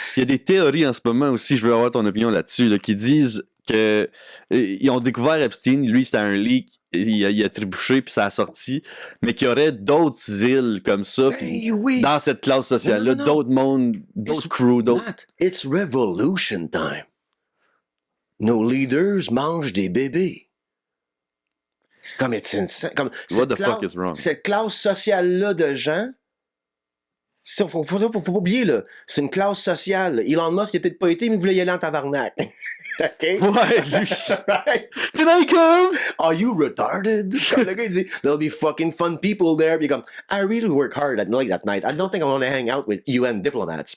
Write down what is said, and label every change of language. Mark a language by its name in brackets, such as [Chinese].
[French] il y a des théories en ce moment aussi, je veux avoir ton opinion là-dessus, là, qui disent que ils ont découvert Epstein, lui c'était un leak, il a trébuché puis ça a sorti, mais qu'il y aurait d'autres îles comme ça puis oui. dans cette classe sociale-là, Non. d'autres mondes, d'autres crews, d'autres... [English] Matt, it's revolution time. [French] Nos leaders mangent des bébés. [English] Comme it's insane. Comme What the fuck is wrong? [French] Cette classe sociale-là de gens, faut pas oublier, là, c'est une classe sociale. Elon Musk, il a peut-être pas été, mais il voulait y aller en tabarnak. [English] OK? [French] Ouais, lui... [English] Right? Can I come? Are you retarded? [French] Comme le gars, il dit, [English] there'll be fucking fun people there. [French] Puis comme, [English] I really work hard at night. I don't think I want to hang out with UN diplomats.